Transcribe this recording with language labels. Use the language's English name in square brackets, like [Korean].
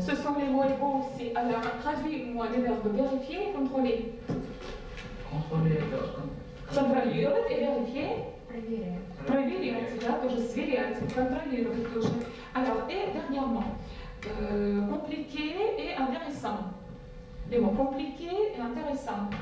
[French] Ce sont les mots égaux aussi. Alors, traduis-moi les verbes vérifier et contrôler. Contrôler [Russian] Контролировать и vérifier. Проверяем. Проверять, да, тоже сверять, контролировать тоже. [French] Alors, et dernièrement, compliqué et intéressant. Les mots compliqués et intéressants.